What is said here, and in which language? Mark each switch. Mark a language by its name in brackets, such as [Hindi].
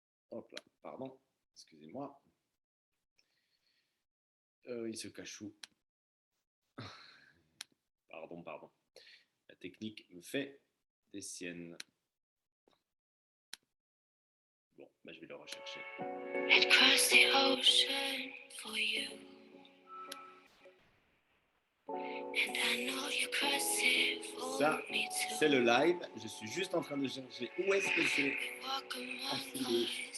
[French] Hop là, pardon, excusez-moi. Il se cache où? Pardon. La technique me fait des siennes. Bon, bah, je vais le rechercher. [English] Across the ocean for you. And I know you cross it for [French] Ça, [English] me too. [French] c'est le live. Je suis juste en train de chercher où est-ce que c'est enfilé.